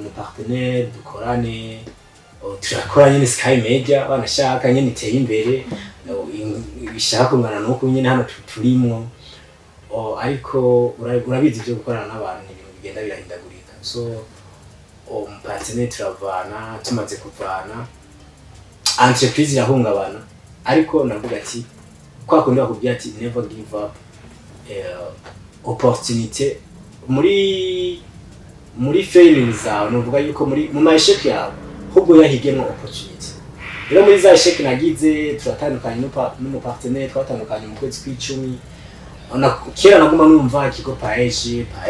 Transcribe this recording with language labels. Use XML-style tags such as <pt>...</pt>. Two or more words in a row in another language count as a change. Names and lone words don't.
<rn>umupartenaire dukorane turakora nyine Sky Media banashaka nyine iteye imbere bishaka kungana nuko nyine hano turimo ariko urabizi byo gukorana n'abantu ibintu bigenda birahindagurika so umupartenaire turavana tumaze kuvana entreprise irahungabana ariko navuga ati kwa kundi bakubwira ati</rn> <en>never give up opportunity</en> <rn>muri failures zawe nuvuga yuko mu maesheki yawe hubwo yahigemo opportunity rero muri za esheki nagize turatandukanye n'umupartenaire twatandukanye mu kwezi kw'icumi kera naguma numva kiko paeje</rn>